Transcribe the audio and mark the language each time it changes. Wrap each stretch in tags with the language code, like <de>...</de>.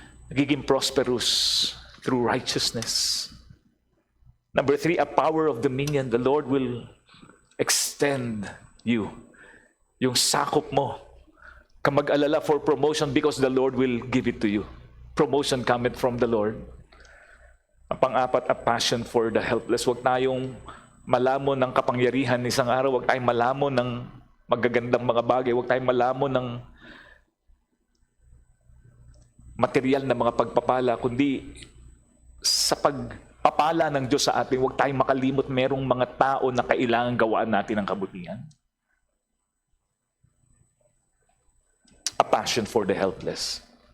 <tl>Nagiging</tl> <en>prosperous through righteousness. Number 3, a power of dominion. The Lord will extend you.</en> <tl>Yung sakop mo. Ka mag-alala</tl> <en>for promotion because the Lord will give it to you. Promotion cometh from the Lord.</en> <tl>Ang pang-apat,</tl> <en>a passion for the helpless.</en> <tl>Huwag tayong malamon ng kapangyarihan isang araw. Huwag tayong malamon ng magagandang mga bagay. Huwag tayong malamon ng material na mga pagpapala, kundi sa pagpapala ng Diyos sa atin, huwag tayong makalimot merong mga tao na kailangan gawaan natin ang kabutihan.</tl> <en>A passion for the helpless.</en>